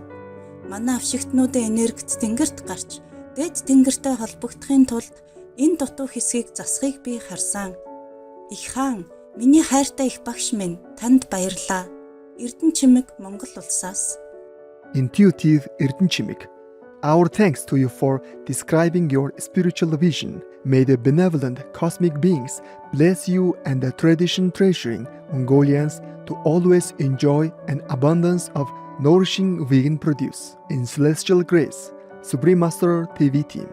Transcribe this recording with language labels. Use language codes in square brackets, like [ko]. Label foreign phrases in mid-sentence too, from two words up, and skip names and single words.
[mn] Манай авшигтнуудын энергит тэнгэрт гарч дээд тэнгэртэй холбогдохын тулд энэ дутуу хэсгийг засахыг би харсан. Их хаан, миний хайртай их багш минь, танд баярлалаа. Эрдэнэчимэг, Монгол улсаас. [en] Intuitive Эрдэнэчимэг. Our thanks to you for describing your spiritual vision. May the benevolent cosmic beings bless you and the tradition treasuring Mongolians to always enjoy an abundance of nourishing vegan produce. In celestial grace, Supreme Master TV team.